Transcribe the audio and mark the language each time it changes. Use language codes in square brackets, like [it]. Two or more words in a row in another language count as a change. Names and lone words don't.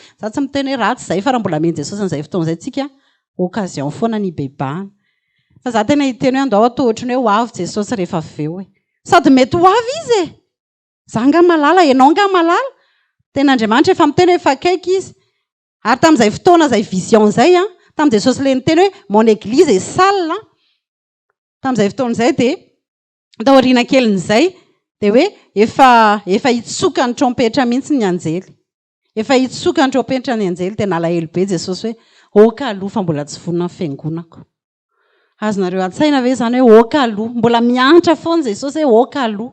[mg] Za tsy miteny hoe ratsy izay fa raha mbola meny Jesosy an'izay fotoana izay tsika occasion foana ny hibebahana. Fa za tena hiteny hoe andao atao ohatrany hoe ho avy Jesosy rehefa avy eo. Sady mety ho avy izy za nga malala, ianao nga malala. Ten'Andriamanitra efa miteny hoe efa akaiky izy. Ary tamin'izay fotoana izay vision izay tamin'i Jesosy ilay niteny hoe [fr] mon église est sale. [mg] Tamin'izay fotoana izay dia tao aoriana kelin'izay dia hoe efa hitsoka ny trompetra mihitsy ny anjely. Efa hitsoka ny trompetra ny anjely dia nalahelo be Jesosy hoe oka aloha fa mbola tsy vonona ny fiangonako. Azonareo an-tsaina ve zany hoe oka aloha, mbola miantra foana Jesosy hoe oka aloha.